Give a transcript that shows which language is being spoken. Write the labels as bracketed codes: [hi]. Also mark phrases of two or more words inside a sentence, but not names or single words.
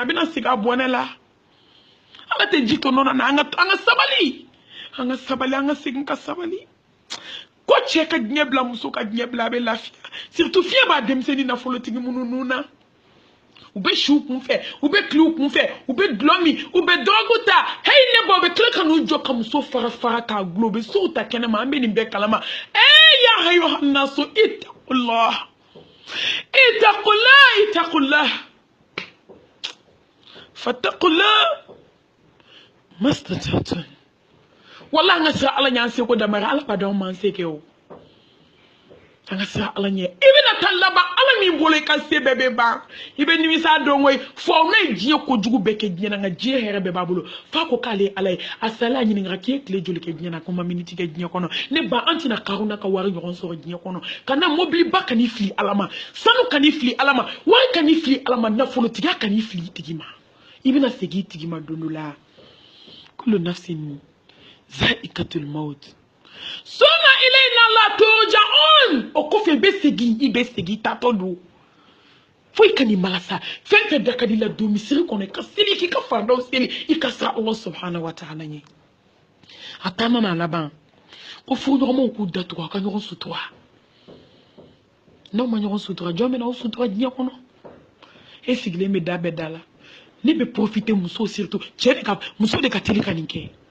[bm] bɛna sigi a bɔnɛ la ala tɛ ji to nɔnɔ na an ka sabali an ka segin ka sabali ko cɛ ka diɲɛ bila muso ka diɲɛ bila a bɛ lafiya surtout fiɲɛ b'a denmisɛnnin nafolotigi minnu nun na u bɛ si u kun fɛ u bɛ tile u kun fɛ u bɛ dulɔ min u bɛ dɔgɔku ta heyi ne ba u bɛ tila ka n'u jɔ ka muso fara k'a gulon u bɛ sow ta kɛnɛma an bɛ nin bɛɛ kalama [ar] يا أيها الناس اتقوا الله فاتقوا الله ما استطعتم [bm] wala an ka sira ala ɲɛ an seko damari ala b'a dɔn man se kɛ o an ka sira ala ɲɛ i bɛna taa laban ala min bolo i ka se bɛɛ bɛ ban i bɛ nimisa dɔn koyi fɔ ne ye diɲɛ kojugu bɛɛ kɛ diɲɛ na nka diɲɛ hɛrɛ bɛɛ b'a bolo f'a ko k'ale ye ala ye a sala a ɲininka k'i ye tile joli kɛ diɲɛ na ko ma miniti kɛ diɲɛ kɔnɔ ne ba an tɛna karuna ka wari ɲɔgɔn sɔrɔ diɲɛ kɔnɔ ka na mobili ba kan'i fili ala ma sanu kan'i fili ala ma wari kan'i fili ala ma nafolotigiya kan'i fili i tigi ma i bɛna segin i tigi ma don dɔ la [ar] كل نفس ذائقة الموت ثم إلينا لا ترجعون [bm] o kɔfɛ i bɛ segin tatɔ don fo i ka nin malasa fɛn fɛn da ka di la don misiri kɔnɔ i ka seli k'i ka fardaw seli i ka sira [ar] الله سبحانه وتعالى [bm] ɲɛ a taa nana laban ko furuɲɔgɔnmaw k'u datugu a ka ɲɔgɔn sutura n'aw ma ɲɔgɔn sutura jɔn bɛ na aw sutura diɲɛ kɔnɔ e sigilen bɛ da bɛɛ da la ne bɛ profiter muso surtout muso de ka teli ka nin kɛ